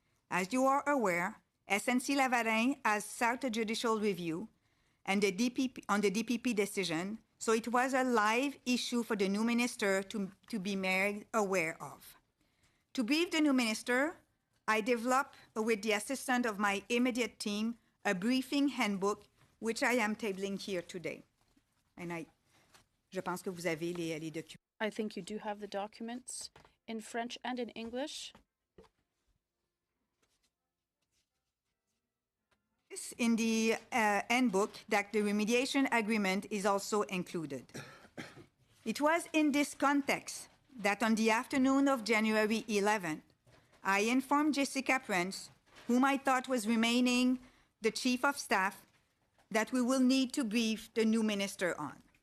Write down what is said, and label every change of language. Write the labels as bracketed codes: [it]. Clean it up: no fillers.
[en] As you are aware, SNC-Lavalin has sought a judicial review and the DPP decision, so it was a live issue for the new minister to be made aware of. To brief the new minister, I developed, with the assistance of my immediate team, a briefing handbook, which I am tabling here today. [fr] And je pense que vous avez les documents. [en] I think you do have the documents in French and in English. In the handbook that the remediation agreement is also included. It was in this context that on the afternoon of January 11th, I informed Jessica Prince, whom I thought was remaining the Chief of Staff, that we will need to brief the new minister on.